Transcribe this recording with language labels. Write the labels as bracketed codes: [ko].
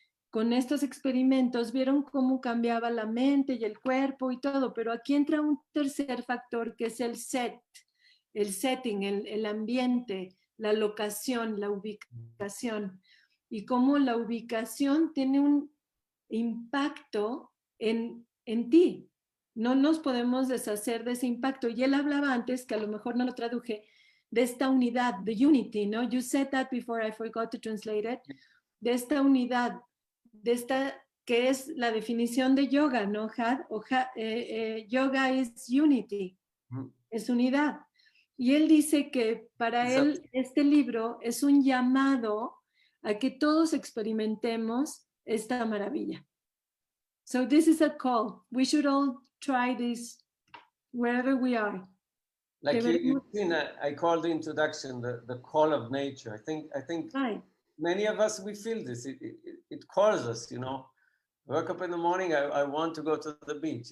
[es] con estos experimentos vieron cómo cambiaba la mente y el cuerpo y todo, pero aquí entra un tercer factor que es el setting, el ambiente, la locación, la ubicación, y cómo la ubicación tiene un impacto en ti. No nos podemos deshacer de ese impacto. Y él hablaba antes, que a lo mejor no lo traduje, de esta unidad, [en] the unity, [es] ¿no? [en] You said that before, I forgot to translate it. [es] De esta unidad, de esta que es la definición de yoga, ¿no, Ohad? [en] Yoga is unity, [es] es unidad. Y él dice que para él este libro es un llamado a que todos experimentemos esta maravilla. [en] So this is a call. We should all try this wherever we are. Like you've seen, I called the introduction the call of nature. I think right. Many of us, we feel this. It calls us, you know. Wake up in the morning, I want to go to the beach.